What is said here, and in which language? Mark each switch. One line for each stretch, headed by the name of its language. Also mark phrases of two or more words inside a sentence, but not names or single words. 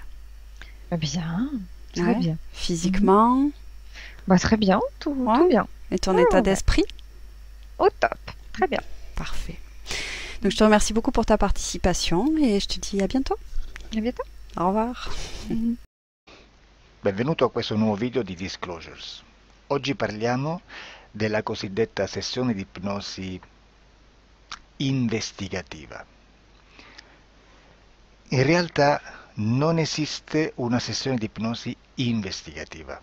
French: Bien, très Ouais. bien. Mhm. Physiquement? Bah, très bien, tout Ouais. bien. Et ton Ouais, état ouais, ouais. d'esprit? Au top, très bien. Parfait. Donc je te remercie beaucoup pour ta participation et je te dis à bientôt. À bientôt. Au revoir. Mhm.
Italian: Benvenuto a questo nuovo video di Disclosures. Oggi parliamo della cosiddetta sessione di ipnosi investigativa. In realtà non esiste una sessione di ipnosi investigativa.